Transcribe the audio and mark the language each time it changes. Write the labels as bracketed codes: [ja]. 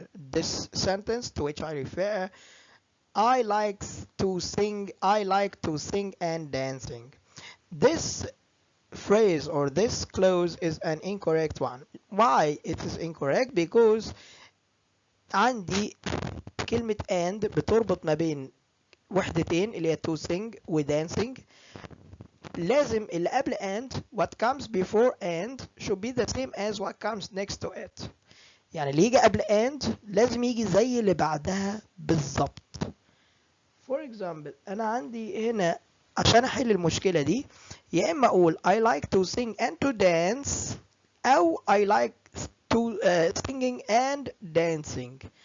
[en] This sentence to which I refer, I like to sing and dancing. This phrase or this clause is an incorrect one. Why it is incorrect? [ar] Because عندي كلمة and بتربط ما بين وحدتين اللي هي to sing و dancing. لازم اللي قبل [en] and what comes before and should be the same as what comes next to it. [ar] يعني اللي يجي قبل and لازم يجي زي اللي بعدها بالظبط. [en] For example [ar] أنا عندي هنا عشان أحل المشكلة دي يا إما أقول [en] I like to sing and to dance [ar] أو [en] I like to singing and dancing.